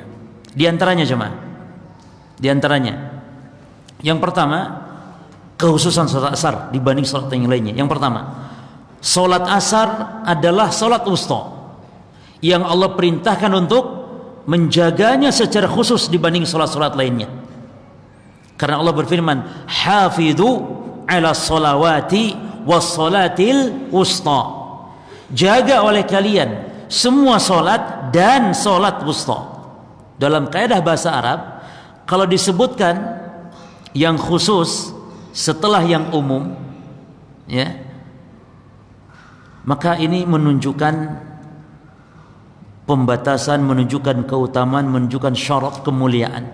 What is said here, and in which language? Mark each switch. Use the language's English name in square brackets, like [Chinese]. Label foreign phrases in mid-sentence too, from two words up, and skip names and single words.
[Indonesian] Di antaranya jemaah, di antaranya yang pertama, kekhususan sholat asar dibanding sholat yang lainnya. Yang pertama, sholat asar adalah sholat wusta yang Allah perintahkan untuk menjaganya secara khusus dibanding sholat-sholat lainnya. Karena Allah berfirman, [Arabic] حافظوا على الصلوات والصلاة الوسطى. [Indonesian] Jaga oleh kalian semua sholat dan sholat wusta. Dalam kaidah bahasa Arab, kalau disebutkan yang khusus setelah yang umum, ya, maka ini menunjukkan pembatasan, menunjukkan keutamaan, menunjukkan syarat kemuliaan.